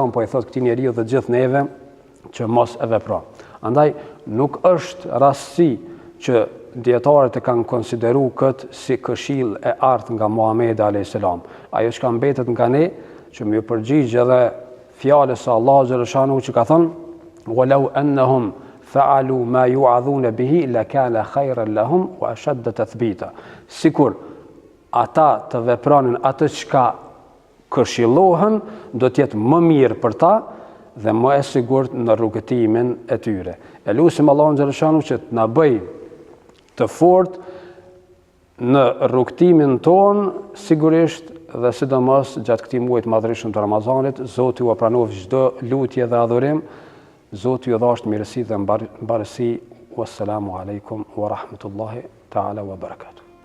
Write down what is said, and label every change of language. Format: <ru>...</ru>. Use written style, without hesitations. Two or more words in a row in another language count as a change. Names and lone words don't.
<sq>po i thot këtij njeriu dhe gjithë neve që mos e vepro. Andaj nuk është rastësi që dietarët e kanë konsideru këtë si këshill e art nga Muhamedi a.s. Ajo që ka mbetet nga ne, që më përgjigj edhe fjalës së Allahu xhaleshanu që ka thënë</sq> <ar>ولو أنهم فعلوا ما يوعظون به لكان خيرا لهم وأشد تثبيتا.</ar> <sq>Sikur ata të vepronin atë çka këshillohen, do të jetë më mirë për ta dhe më e sigurt në rrugëtimin e tyre. E lutim Allahun xhaleshanu që të na bëj të fortë në rrugtimin ton, sigurisht dhe sidomos gjatë këtij muaji të madhërisëm të Ramazanit. Zoti ju pranoj çdo lutje dhe adhurim. Zoti ju dhashtë mirësi dhe mbarësi.</sq> <ar>والسلام عليكم ورحمة الله تعالى وبركاته.</ar>